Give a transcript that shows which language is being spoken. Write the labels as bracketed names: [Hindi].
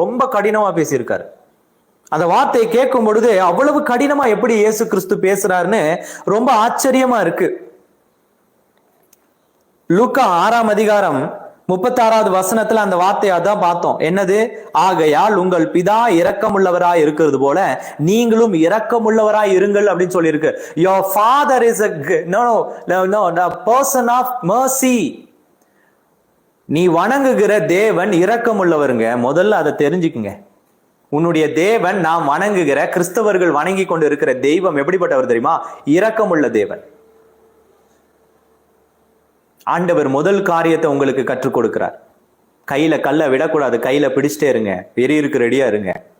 [Tamil] ரொம்ப கடினமா பேசியிருக்காரு. அந்த வார்த்தையை கேட்கும் பொழுது அவ்வளவு கடினமா எப்படி இயேசு கிறிஸ்து பேசுறாருன்னு ரொம்ப ஆச்சரியமா இருக்கு. லூக்கா 6ஆம் அதிகாரம் 36வது வசனத்துல அந்த வார்த்தையை அதான் பார்த்தோம். என்னது? ஆகையால் உங்கள் பிதா இரக்கமுள்ளவராய் இருக்கிறது போல நீங்களும் இரக்கமுள்ளவராய் இருங்கள் அப்படின்னு சொல்லி இருக்கு. [English] Your father is a person of mercy. [Tamil] நீ வணங்குகிற தேவன் இரக்கமுள்ளவருங்க. முதல்ல அதை தெரிஞ்சுக்குங்க. உன்னுடைய தேவன் நாம் வணங்குகிற, கிறிஸ்தவர்கள் வணங்கி கொண்டு இருக்கிற தெய்வம் எப்படிப்பட்டவர் தெரியுமா? இரக்கமுள்ள தேவன். ஆண்டவர் முதல் காரியத்தை உங்களுக்கு கற்றுக் கொடுக்கிறார். கையில கல்ல விடக்கூடாது, கையில பிடிச்சிட்டே இருங்க, எரியிருக்கு ரெடியா இருங்க.